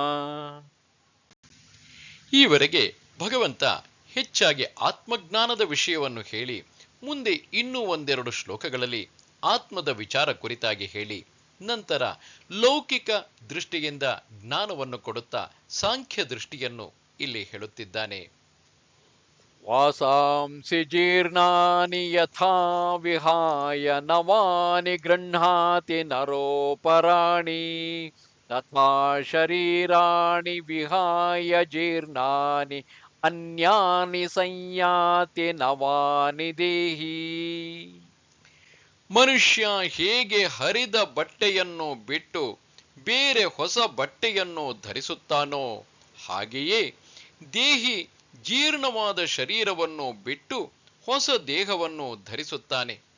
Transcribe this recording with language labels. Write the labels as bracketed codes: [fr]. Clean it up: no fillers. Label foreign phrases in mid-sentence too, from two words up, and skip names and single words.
[kn] ಈವರೆಗೆ ಭಗವಂತ ಹೆಚ್ಚಾಗಿ ಆತ್ಮಜ್ಞಾನದ ವಿಷಯವನ್ನು ಹೇಳಿ, ಮುಂದೆ ಇನ್ನೂ ಒಂದೆರಡು ಶ್ಲೋಕಗಳಲ್ಲಿ ಆತ್ಮದ ವಿಚಾರ ಕುರಿತಾಗಿ ಹೇಳಿ, ನಂತರ ಲೌಕಿಕ ದೃಷ್ಟಿಯಿಂದ ಜ್ಞಾನವನ್ನು ಕೊಡುತ್ತಾ ಸಾಂಖ್ಯ ದೃಷ್ಟಿಯನ್ನು ಇಲ್ಲಿ ಹೇಳುತ್ತಿದ್ದಾನೆ. [sa] ವಾಸಾಂಸಿ ಜೀರ್ಣಾನಿ ಯಥಾ ವಿಹಾಯ ನವಾನಿ ಗೃಹ್ಣಾತಿ ನರೋಪರಾಣಿ ತಥಾ ಶರೀರಾಣಿ ವಿಹಾಯ ಜೀರ್ಣಾನಿ ಅನ್ಯಾನಿ ಸಂಯಾತಿ ನವಾನಿ ದೇಹಿ. [kn] ಮನುಷ್ಯ ಹೇಗೆ ಹರಿದ ಬಟ್ಟೆಯನ್ನು ಬಿಟ್ಟು ಬೇರೆ ಹೊಸ ಬಟ್ಟೆಯನ್ನು ಧರಿಸುತ್ತಾನೋ, ಹಾಗೆಯೇ ದೇಹಿ ಜೀರ್ಣವಾದ ಶರೀರವನ್ನು ಬಿಟ್ಟು ಹೊಸ ದೇಹವನ್ನು ಧರಿಸುತ್ತಾನೆ.